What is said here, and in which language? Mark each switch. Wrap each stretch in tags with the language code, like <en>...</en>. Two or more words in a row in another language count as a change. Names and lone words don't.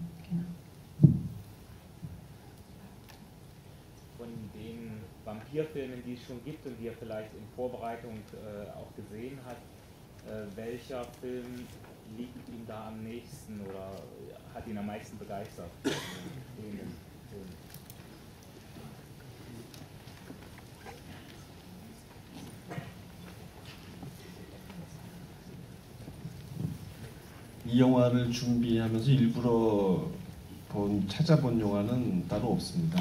<de>Genau. Von den Vampirfilmen, die es schon gibt und die er vielleicht in Vorbereitung auch gesehen hat, welcher Film liegt ihm da am nächsten oder hat ihn am meisten begeistert?</de> <ko>이 영화를 준비하면서 일부러 찾아본 영화는 따로 없습니다.</ko>